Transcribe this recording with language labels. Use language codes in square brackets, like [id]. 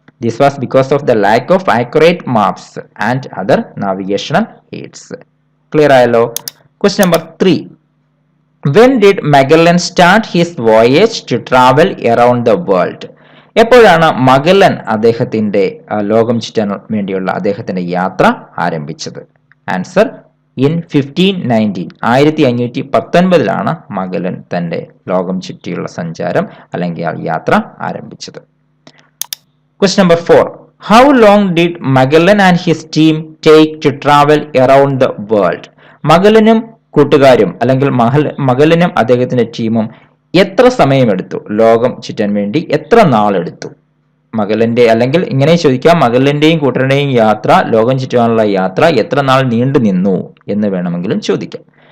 [en] This was because of the lack of accurate maps and other navigational aids. [ml] Clear ആയല്ലോ? Question number 3. [en] When did Magellan start his voyage to travel around the world? [ml] എപ്പോഴാണ് മഗല്ലൻ ലോകം ചുറ്റാൻ വേണ്ടിയുള്ള അദ്ദേഹത്തിന്റെ യാത്ര ആരംഭിച്ചത്? Answer: In 1519, 1519 Magellan തന്റെ ലോകം ചുറ്റിയുള്ള സഞ്ചാരം അല്ലെങ്കിൽ യാത്ര ആരംഭിച്ചത്. [en] Question number 4. How long did Magellan and his team take to travel around the world? [ml] മഗല്ലനും കൂട്ടുകാരും അല്ലെങ്കിൽ മഗല്ലനും അദ്ദേഹത്തിന്റെ ടീമും എത്ര സമയമെടുത്തു? ലോകം ചുറ്റാൻ വേണ്ടി എത്ര നാളെടുത്തു? മഗല്ലന്റെ, അല്ലെങ്കിൽ ഇങ്ങനെ ചോദിക്കാം, മഗല്ലന്റെയും കൂട്ടരുടെയും യാത്ര, ലോകം ചുറ്റുവാനുള്ള യാത്ര എത്ര നാൾ നീണ്ടു നിന്നു എന്ന് വേണമെങ്കിലും ചോദിക്കാം.